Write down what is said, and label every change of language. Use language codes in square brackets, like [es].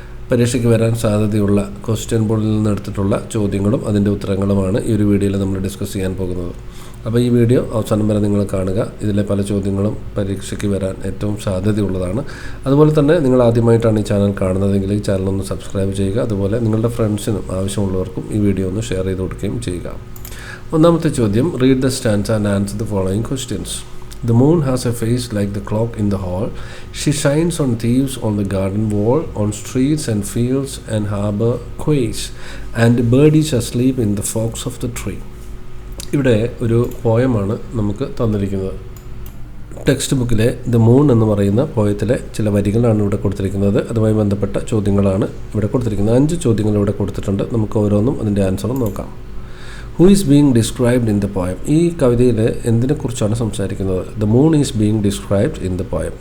[ml] പരീക്ഷയ്ക്ക് വരാൻ സാധ്യതയുള്ള ക്വസ്റ്റ്യൻ ബോർഡിൽ നിന്ന് എടുത്തിട്ടുള്ള ചോദ്യങ്ങളും അതിൻ്റെ ഉത്തരങ്ങളുമാണ് ഈ ഒരു വീഡിയോയിൽ നമ്മൾ ഡിസ്കസ് ചെയ്യാൻ പോകുന്നത്. അപ്പോൾ ഈ വീഡിയോ അവസാനം വരെ നിങ്ങൾ കാണുക. ഇതിലെ പല ചോദ്യങ്ങളും പരീക്ഷയ്ക്ക് വരാൻ ഏറ്റവും സാധ്യതയുള്ളതാണ്. അതുപോലെ തന്നെ നിങ്ങൾ ആദ്യമായിട്ടാണ് ഈ ചാനൽ കാണുന്നതെങ്കിൽ ഈ ചാനൽ ഒന്ന് സബ്സ്ക്രൈബ് ചെയ്യുക. അതുപോലെ നിങ്ങളുടെ ഫ്രണ്ട്സിനും ആവശ്യമുള്ളവർക്കും ഈ വീഡിയോ ഒന്ന് ഷെയർ ചെയ്ത് കൊടുക്കുകയും ചെയ്യുക. ഒന്നാമത്തെ ചോദ്യം, [en] read the stanza and answer the following questions. The moon has a face like the clock in the hall. She shines on thieves on the garden wall, on streets and fields and harbor quays, and birdies asleep in the forks of the tree. [ml] ഇവിടെ ഒരു പോയമാണ് നമുക്ക് തന്നിരിക്കുന്നത്. Text ബുക്കിലെ the moon എന്ന് പറയുന്ന പോയത്തിലെ ചില വരികളാണ് ഇവിടെ കൊടുത്തിരിക്കുന്നത്. അതുമായി ബന്ധപ്പെട്ട ചോദ്യങ്ങളാണ് ഇവിടെ കൊടുത്തിരിക്കുന്നത്. 5 ചോദ്യങ്ങൾ ഇവിടെ കൊടുത്തിട്ടുണ്ട്. നമുക്ക് ഓരോന്നും അതിൻ്റെ ആൻസറും നോക്കാം. [en] Who is being described in the poem? [ml] ഈ കവിതയിൽ എന്തിനെക്കുറിച്ചാണ് സംസാരിക്കുന്നത്? [en] The moon is being described in the poem.